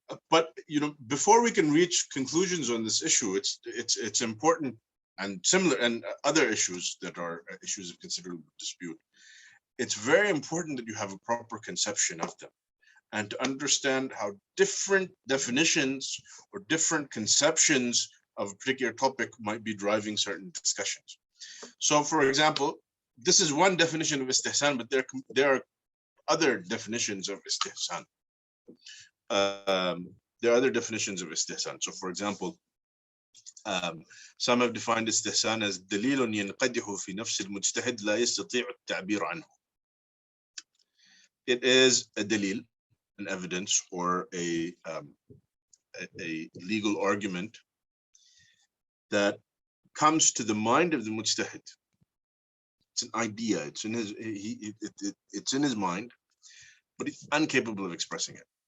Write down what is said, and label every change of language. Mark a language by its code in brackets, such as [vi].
[en] But before we can reach conclusions on this issue, it's important, and similar and other issues that are issues of considerable dispute, it's very important that you have a proper conception of them, and to understand how different definitions or different conceptions of a particular topic might be driving certain discussions. So, for example, this is one definition of istihsan, but there are other definitions of istihsan. There are other definitions of istihsan. So, for example, some have defined istihsan as [ar] دليل ينقدح في نفس المجتهد لا يستطيع التعبير عنه. [en] It is a dalil, an evidence, or a legal argument that comes to the mind of the mujtahid. It's an idea. It's in his it's in his mind, but he's incapable of expressing it.